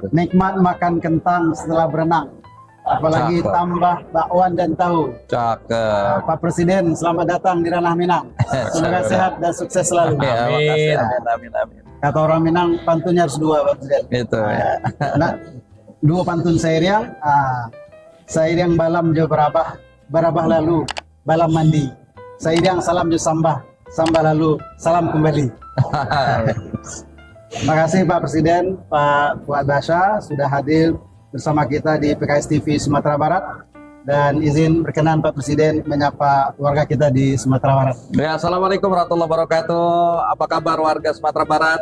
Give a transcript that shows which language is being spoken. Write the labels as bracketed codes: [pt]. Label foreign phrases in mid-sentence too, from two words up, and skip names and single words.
[id] Nikmat makan kentang setelah berenang. Apalagi Cakep. tambah bakwan dan tahu. Cakep. Pak Presiden, selamat datang di Ranah Minang. Semoga sehat dan sukses selalu. Ya, Amin. makasih. Amin. Kata orang Minang, pantunnya harus dua, Pak Presiden. Itu ya. Nah, dua pantun Sairiang. [min] Sairiang balam jo barabah lalu, balam mandi. Sairiang salam jo sambah lalu, salam kembali. [id] Terima kasih Pak Presiden, Pak Fuad Basha sudah hadir bersama kita di PKS TV Sumatera Barat, dan izin berkenan Pak Presiden menyapa warga kita di Sumatera Barat. Ya, [ar] السلام عليكم ورحمة الله وبركاته. [id] Apa kabar warga Sumatera Barat?